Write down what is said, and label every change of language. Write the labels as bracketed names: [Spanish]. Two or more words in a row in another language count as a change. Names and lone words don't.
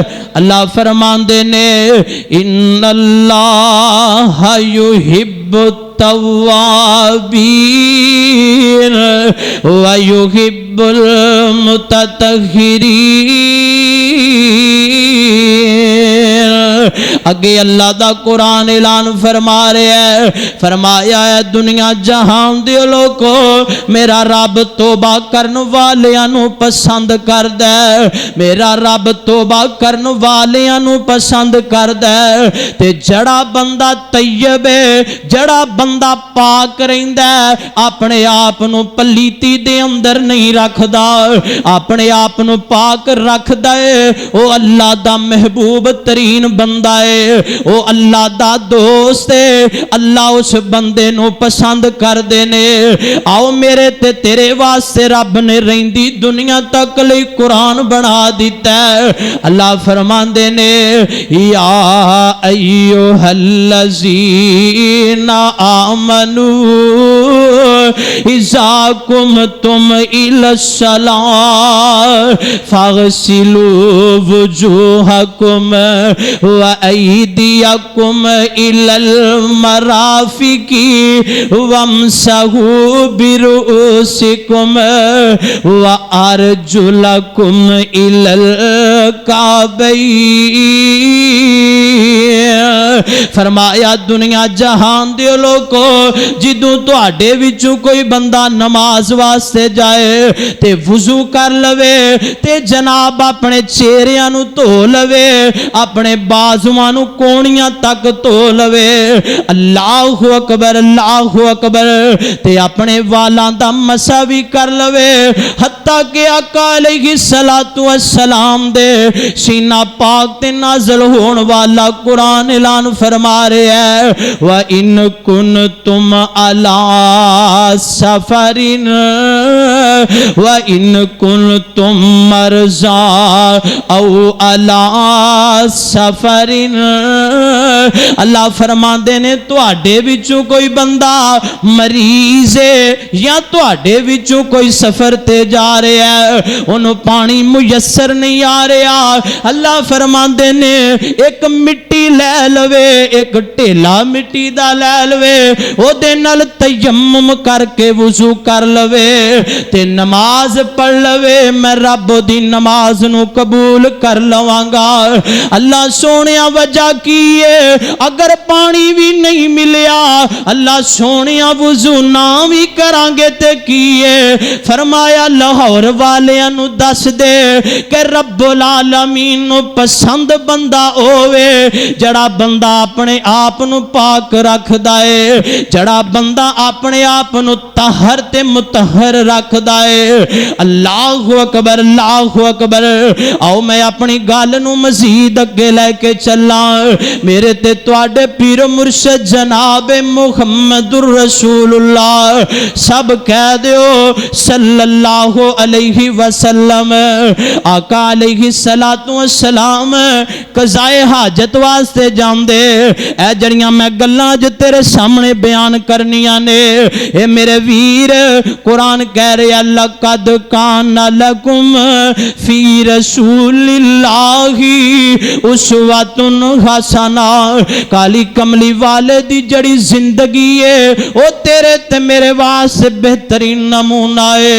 [Punjabi] اللہ فرماندے نے [Arabic] ان اللہ یحب التوابین ویحب المتطہرین. [Punjabi] اگے اللہ دا قرآن اعلان فرما رہا ہے, فرمایا ہے دنیا جہان دے لوگو میرا رب توبہ کرن والیاں نو پسند کردا ہے, میرا رب توبہ کرن والیاں نو پسند کردا ہے. تے جڑا بندہ طیب ہے, جڑا بندہ پاک رہندا ہے, اپنے آپ نو پلیتی دے اندر نہیں رکھدا, اپنے آپ نو پاک رکھدا ہے, او اللہ دا محبوب ترین بندہ ہے, او اللہ دا دوست ہے. اللہ اس بندے نو پسند کر دینے. آؤ میرے تے تیرے واسطے رب نے رہندی دنیا تک لئی قرآن بنا دیتا ہے. اللہ فرماندے نے [Arabic] یا ایھا الذین آمنوا اذا قمتم الی الصلاۃ فاغسلوا وجوہکم وایدیکم الی المرافق وامسحوا برؤوسکم وارجلکم الی الکعبین. [Punjabi] فرمایا دنیا جہان دے لوگو جدوں تواڈے وچوں کوئی بندہ نماز واسطے جائے تے وضو کر لوے تے جناب اپنے چہریاں نو دھو لوے, اپنے بازواں نو کونیاں تک دھو لوے. [Arabic] اللہ اکبر اللہ اکبر. [Punjabi] تے اپنے والاں دا مسح بھی کر لوے, حتیٰ کہ آقا [Arabic] علیہ الصلوۃ والسلام [Punjabi] دے سینہ پاک تے نازل ہون والا قرآن اعلان فرما رہے ہیں [Arabic] وَإِن كُنتُمْ عَلَىٰ سَفَرٍ وَإِن كُنتُمْ مَرْضَىٰ أَوْ عَلَىٰ سَفَرٍ. [Punjabi] اللہ فرماندے نے تواڈے وچوں کوئی بندہ مریض ہے یا تواڈے وچوں کوئی سفر تے جا رہا ہے, انہوں پانی میسر نہیں آ رہا, اللہ فرماندے نے ایک مٹی لے لوے, ایک ٹھیلا مٹی دا لے لوے, او دے نال تیمم کر کے وضو کر لوے تے نماز پڑھ لوے. میں رب دی نماز نو قبول کر لواں گا. اللہ سونیا وجہ کی ہے, اگر پانی بھی نہیں ملیا اللہ سونیا وضو نہ بھی کران گے تے کی ہے. فرمایا لاہور والیاں نو دس دے کہ رب العالمین نو پسند بندہ ہووے جڑا بندہ اپنے آپ نو پاک رکھدا ہے, جڑا بندہ اپنے آپ نو طاہر تے مطہر رکھدا ہے. [Arabic] اللہ اکبر اللہ اکبر. [Punjabi] آؤ میں اپنی گل نو مزید اگے لے کے چلاں. میرے تے تواڈے پیر مرشد جناب محمد الرسول اللہ سب کہہ دیو [Arabic] صلی اللہ علیہ وسلم. [Punjabi] آقا [Arabic] علیہ الصلوۃ والسلام [Punjabi] قضائے حاجت واسطے جاندے, اے جڑیاں میں گلاں جو تیرے سامنے بیان کرنیاں نے, اے میرے ویر قرآن کہہ رہے [Arabic] لقد کان لکم فی رسول اللہ اسوۃ حسنہ. [Punjabi] کالی کملی والے دی جڑی زندگی ہے او تیرے تے میرے واسطے بہترین نمونہ ہے.